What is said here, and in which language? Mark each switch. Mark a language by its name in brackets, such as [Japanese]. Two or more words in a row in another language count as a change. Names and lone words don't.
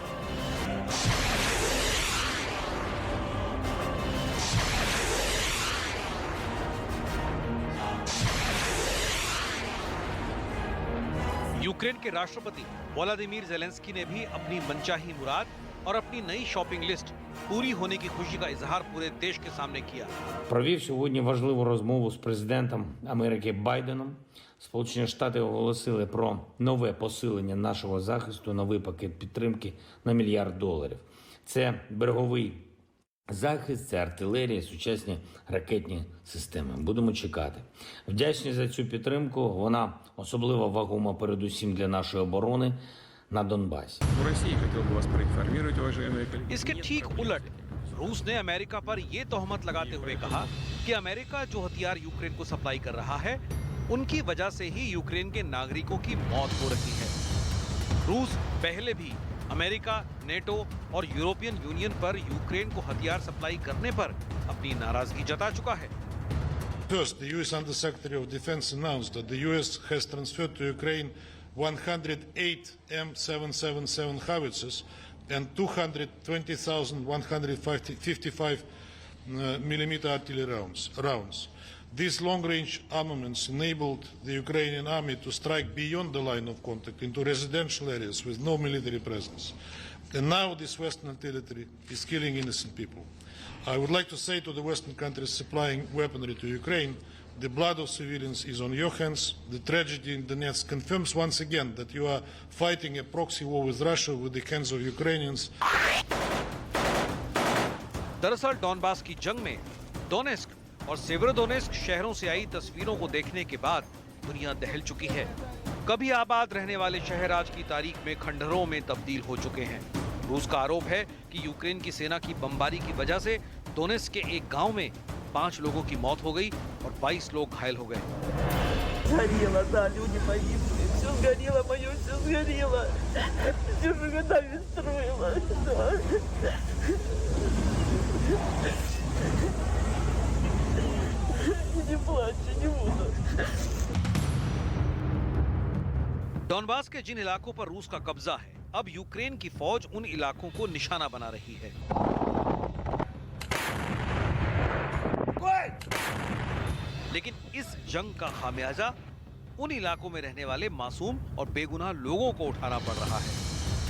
[Hindi] यूक्रेन के राष्ट्रपति व्लादिमीर ज़ेलेंस्की ने भी अपनी मनचाही मुराद और अपनी नई [English] shopping list [Hindi] पूरी होने की खुशी का इजहार पूरे देश के सामने किया। [Ukrainian] Провів сьогодні важливу розмову з президентом Америки Байденом. Сполучені Штати оголосили про нове посилення нашого захисту, новий пакет підтримки на $1 мільярд. Це береговий захист, це артилерія, сучасні ракетні системи. Будемо чекати. Вдячні за цю підтримку. Вона особливо вагома передусім для нашої оборони на Донбасі. [Russian] В России хотел бы вас проинформировать, уважаемые коллеги. [Hindi] इसके ठीक उलट रूस ने अमेरिका पर यह तोहमत लगाते हुए कहा कि अमेरिका जो हथियार यूक्रेन को सप्लाई कर रहा है, उनकी वजह से ही यूक्रेन के नागरिकों की मौत हो रही है। रूस पहले भी अमेरिका, नेटो और यूरोपियन यूनियन पर यूक्रेन को हथियार सप्लाई करने पर अपनी नाराजगी जता चुका है। [English] First, the U.S. Undersecretary of Defense announced that the U.S. has transferred to Ukraine 108 M777 howitzers and 220,155 millimeter artillery rounds. These long-range armaments enabled the Ukrainian army to strike beyond the line of contact into residential areas with no military presence. And now this Western artillery is killing innocent people. I would like to say to the Western countries supplying weaponry to Ukraine, the blood of civilians is on your hands. The tragedy in Donetsk confirms once again that you are fighting a proxy war with Russia with the hands of Ukrainians. [Hindi] दरअसल डॉनबास की जंग में डोनेस्क और सेवेरोडोनेस्क शहरों से आई तस्वीरों को देखने के बाद दुनिया दहल चुकी है। कभी आबाद रहने वाले शहर आज की तारीख में खंडहरों में तब्दील हो चुके हैं। रूस का आरोप है कि यूक्रेन की सेना की बमबारी की वजह से डोनेट्स्क के एक गांव में 5 लोगों की मौत हो गई और 22 लोग घायल हो गए। [Russian] Сгорело, да, люди погибли. Все сгорело, мое все сгорело. Все годами строила. Да. Не плачь, не буду. [Hindi] डॉनबास के जिन इलाकों पर रूस का कब्जा है, अब यूक्रेन की फौज उन इलाकों को निशाना बना रही है। लेकिन इस जंग का खामियाजा उन इलाकों में रहने वाले मासूम और बेगुनाह लोगों को उठाना पड़ रहा है।